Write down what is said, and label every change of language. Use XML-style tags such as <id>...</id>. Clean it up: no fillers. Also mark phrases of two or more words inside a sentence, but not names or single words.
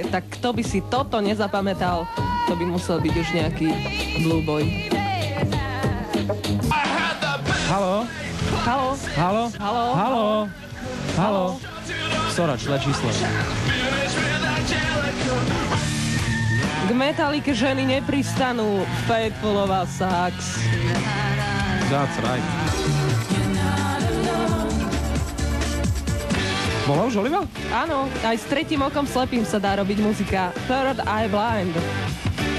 <sk>Tak kto by si toto nezapamätal? To by musel byť už nejaký Blue Boy. Haló? Haló? Haló? Haló? Haló? Haló? Sorač, le číslo. K Metalike ženy nepristanú.</sk> <en>Faithful of Us sucks. That's right.</en> <sk>Bola už Oliva? Áno, aj s tretím okom slepým sa dá robiť muzika. Third Eye Blind.</sk>